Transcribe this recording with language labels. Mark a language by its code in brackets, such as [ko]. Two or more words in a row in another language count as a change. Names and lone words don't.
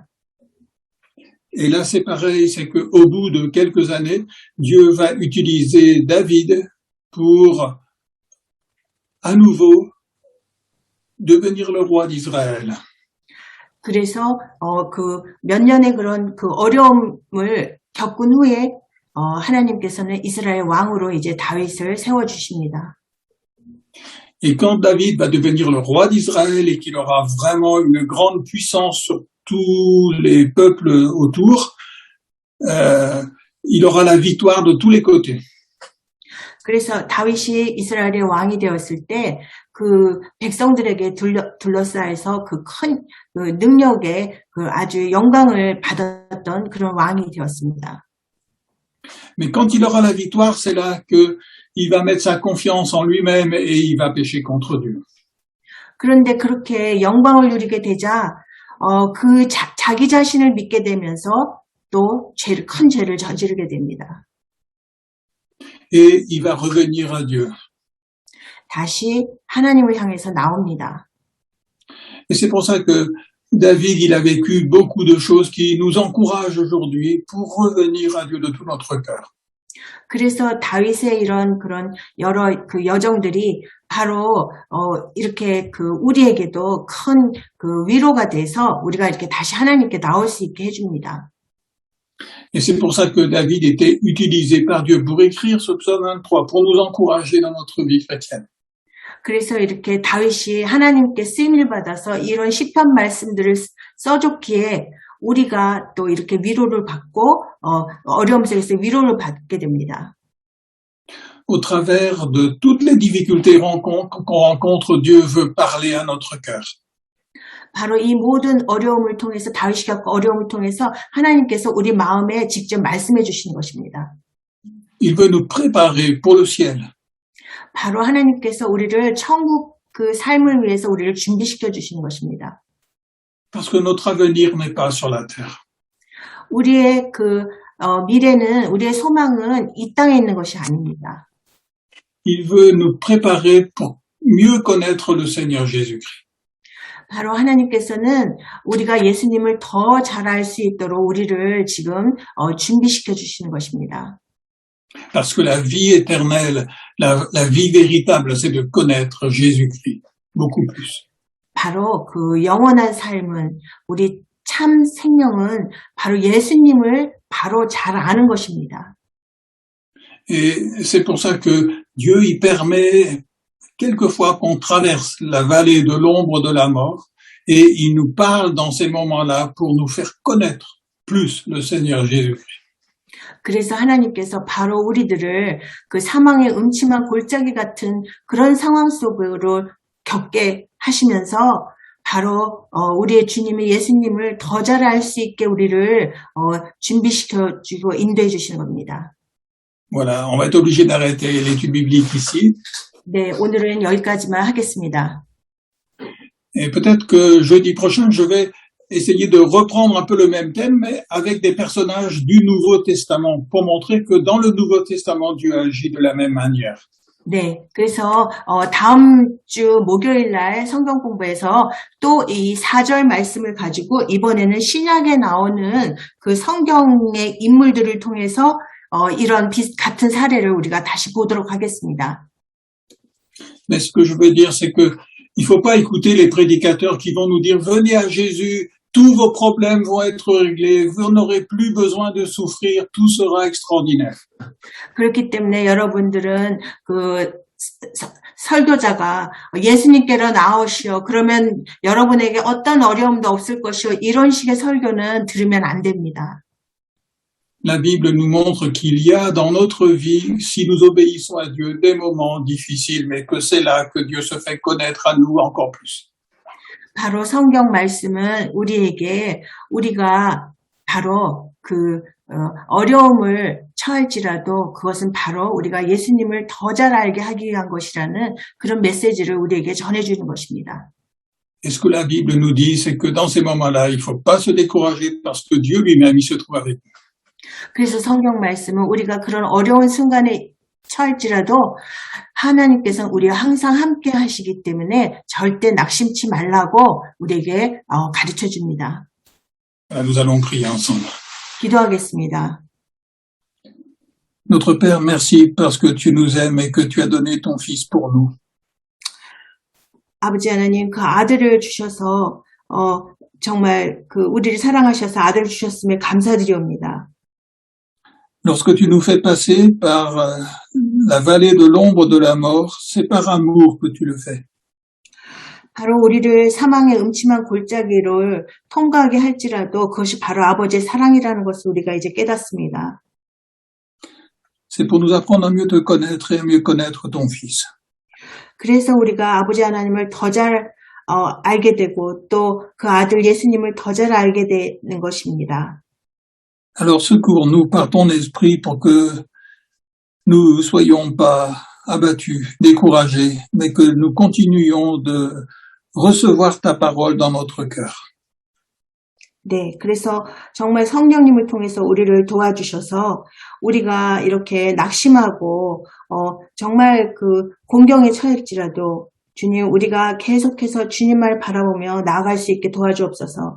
[fr] Et là, c'est pareil, c'est qu'au bout de quelques années, Dieu va utiliser David pour, à nouveau, devenir le roi d'Israël. [ko] 그래서 그 몇 년의 그런 그 어려움을 겪은 후에 하나님께서는 이스라엘 왕으로 이제 다윗을 세워 주십니다. [fr] Et quand David va devenir le roi d'Israël et qu'il aura vraiment une grande puissance sur tous les peuples autour, il aura la victoire de tous les côtés. [ko] 그래서 다윗이 이스라엘의 왕이 되었을 때 그 백성들에게 둘러싸여서 그 큰 능력에 그 아주 영광을 받았던 그런 왕이 되었습니다. [fr] Mais quand il aura la victoire, c'est là qu'il va mettre sa confiance en lui-même et il va pécher contre Dieu. [ko] 그런데 그렇게 영광을 누리게 되자 자기 자신을 믿게 되면서 또 큰 죄를 저지르게 됩니다. [fr] Et il va revenir à Dieu. [ko] 다시 하나님을 향해서 나옵니다. [fr] Et c'est pour ça que David, il a vécu beaucoup de choses qui nous encouragent aujourd'hui pour revenir à Dieu de tout notre cœur. [ko] 그래서 다윗의 이런 그런 여러 그 여정들이 바로 이렇게 그 우리에게도 큰 그 위로가 돼서 우리가 이렇게 다시 하나님께 나올 수 있게 해줍니다. [fr] Et c'est pour ça que David était utilisé par Dieu pour écrire ce psaume 23, pour nous encourager dans notre vie chrétienne. [ko] 그래서 이렇게 다윗이 하나님께 쓰임을 받아서 이런 시편 말씀들을 써줬기에 우리가 또 이렇게 위로를 받고 어려움 속에서 위로를 받게 됩니다. [fr] Au travers de toutes les difficultés qu'on rencontre, Dieu veut parler à notre cœur. [ko] 바로 이 모든 어려움을 통해서 다윗이 겪은 어려움을 통해서 하나님께서 우리 마음에 직접 말씀해 주시는 것입니다. [fr] Il veut nous préparer pour le ciel. [ko] 바로 하나님께서 우리를 천국 그 삶을 위해서 우리를 준비시켜 주시는 것입니다. [fr] Parce que notre avenir n'est pas sur la terre. [ko] 우리의 그 미래는 우리의 소망은 이 땅에 있는 것이 아닙니다. [fr] Il veut nous préparer pour mieux connaître le Seigneur Jésus-Christ. [ko] 바로 하나님께서는 우리가 예수님을 더 잘 알 수 있도록 우리를 지금 준비시켜 주시는 것입니다. [fr] Parce que la vie éternelle, la vie véritable, c'est de connaître Jésus-Christ beaucoup plus. [ko] 바로 그 영원한 삶은 우리 참 생명은 바로 예수님을 바로 잘 아는 것입니다. [fr] Et c'est pour ça que Dieu y permet quelquefois qu'on traverse la vallée de l'ombre de la mort et il nous parle dans ces moments-là pour nous faire connaître plus le Seigneur Jésus-Christ. [ko] 그래서 하나님께서 바로 우리들을 그 사망의 음침한 골짜기 같은 그런 상황 속으로 겪게 하시면서 바로 우리의 주님의 예수님을 더 잘 알 수 있게 우리를 준비시켜 주고 인도해 주시는 겁니다. [fr] Voilà, on va être obligé d'arrêter l'étude biblique ici. [ko] 네, 오늘은 여기까지만 하겠습니다. [fr] Et peut-être que jeudi prochain, je vais essayer de reprendre un peu le même thème, mais avec des personnages du Nouveau Testament, pour montrer que dans le Nouveau Testament, Dieu agit de la même manière. [ko] 네, 그래서 다음 주 목요일 날 성경 공부에서 또 이 4절 말씀을 가지고 이번에는 신약에 나오는 그 성경의 인물들을 통해서 이런 같은 사례를 우리가 다시 보도록 하겠습니다. [fr] Mais ce que je veux dire, c'est que il faut pas écouter les prédicateurs qui vont nous dire venez à Jésus, tous vos problèmes vont être réglés, vous n'aurez plus besoin de souffrir, tout sera extraordinaire. [ko] 그렇기 때문에 여러분들은 그 설교자가 예수님께로 나오시오. 그러면 여러분에게 어떤 어려움도 없을 것이오. 이런 식의 설교는 들으면 안 됩니다. [fr] La Bible nous montre qu'il y a dans notre vie, si nous obéissons à Dieu, des moments difficiles, mais que c'est là que Dieu se fait connaître à nous encore plus. [ko] 바로 성경 말씀은 우리에게 우리가 바로 그 어려움을 처할지라도 그것은 바로 우리가 예수님을 더 잘 알게 하기 위한 것이라는 그런 메시지를 우리에게 전해주는 것입니다. [fr] Et ce que la Bible nous dit, c'est que dans ces moments-là, il ne faut pas se décourager parce que Dieu lui-même, il se trouve avec nous. [ko] 그래서 성경 말씀은 우리가 그런 어려운 순간에 처할지라도 하나님께서는 우리와 항상 함께 하시기 때문에 절대 낙심치 말라고 우리에게 가르쳐 줍니다. [fr] Nous allons prier ensemble. [ko] 기도하겠습니다. [fr] Notre Père, merci parce que tu nous aimes et que tu as donné ton Fils pour nous. [ko] 아버지 하나님, 그 아들을 주셔서 정말 그 우리를 사랑하셔서 아들을 주셨음에 감사드리옵니다. [fr] Lorsque tu nous fais passer par la vallée de l'ombre de la mort, c'est par amour que tu le fais. [ko] 바로 우리를 사망의 음침한 골짜기를 통과하게 할지라도 그것이 바로 아버지의 사랑이라는 것을 우리가 이제 깨닫습니다. [fr] C'est pour nous apprendre à mieux te connaître et à mieux connaître ton Fils. [ko] 그래서 우리가 아버지 하나님을 더 잘 알게 되고 또 그 아들 예수님을 더 잘 알게 되는 것입니다. [fr] Alors secours-nous par ton esprit pour que nous soyons pas abattus, découragés, mais que nous continuions de recevoir ta parole dans notre cœur. [ko] 네, 그래서 정말 성령님을 통해서 우리를 도와주셔서 우리가 이렇게 낙심하고 정말 그 공경에 처할지라도 주님, 우리가 계속해서 주님을 바라보며 나아갈 수 있게 도와주옵소서.